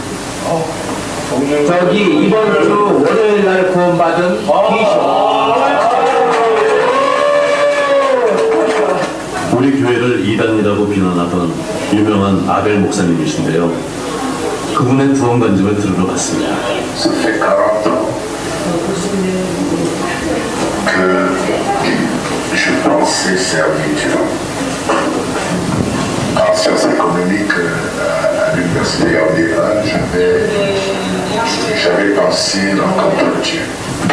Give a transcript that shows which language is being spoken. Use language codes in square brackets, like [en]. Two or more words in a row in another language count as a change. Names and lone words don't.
[ko] 저기 이번 주 월요일 날 구원받은 우리 교회를 이단이라고 비난하던 유명한 아벨 목사님이신데요. 그분의 구원 간증을 들으러 갔습니다. [fr] Ça fait 40 ans que je pensais servir Dieu. En sciences économiques à l'université en Iran, j'avais pensé rencontrer Dieu.